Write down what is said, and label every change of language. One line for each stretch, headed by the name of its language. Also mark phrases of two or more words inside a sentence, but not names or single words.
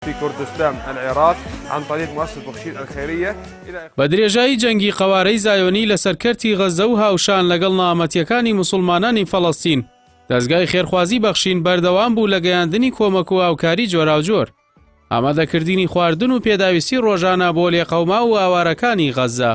Arabic: في كردستان العراق عن طريق مؤسسة بخشين الخيرية.
Central Kurdish: بدرێژایی جەنگی قەوارەی زایۆنی لە سەرکەرتی غەزە و هاوشان لەگەڵ ناوەمەتیەکانی موسڵمانانی فەڵەستین، دەستگای خێرخوازی بەخشین بەردەوام بوو لە گەیاندنی کۆمەک و هاوکاری جۆراوجۆر، ئامادەکردنی خواردن و پێداویستی ڕۆژانە بۆ لێقەوما و ئاوارەکانی غەزە.